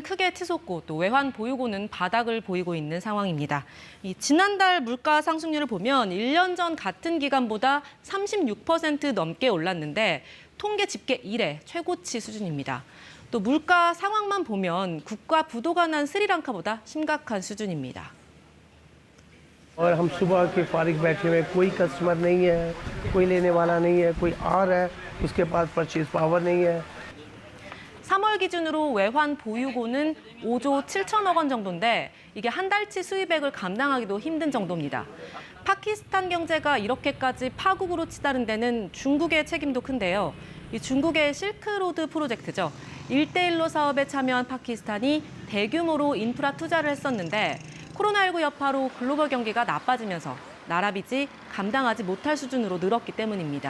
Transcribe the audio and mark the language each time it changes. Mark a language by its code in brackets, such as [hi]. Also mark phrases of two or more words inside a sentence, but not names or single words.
[ko] 크게 치솟고 또 외환 보유고는 바닥을 보이고 있는 상황입니다. 지난달 물가 상승률을 보면 1년 전 같은 기간보다 36% 넘게 올랐는데 통계 집계 이래 최고치 수준입니다. 또 물가 상황만 보면 국가 부도가 난 스리랑카보다 심각한 수준입니다. [ur] اور ہم صبح کے فارغ بیٹھے ہوئے کوئی کسٹمر نہیں ہے، کوئی لینے والا نہیں ہے، کوئی آ رہا ہے اس کے پاس [en] purchase power [ur] نہیں ہے. [ko] 3월 기준으로 외환 보유고는 5조 7천억 원 정도인데 이게 한 달치 수입액을 감당하기도 힘든 정도입니다. 파키스탄 경제가 이렇게까지 파국으로 치달은 데는 중국의 책임도 큰데요. 이 중국의 실크로드 프로젝트죠. 1대1로 사업에 참여한 파키스탄이 대규모로 인프라 투자를 했었는데 코로나19 여파로 글로벌 경기가 나빠지면서 나라 빚이 감당하지 못할 수준으로 늘었기 때문입니다.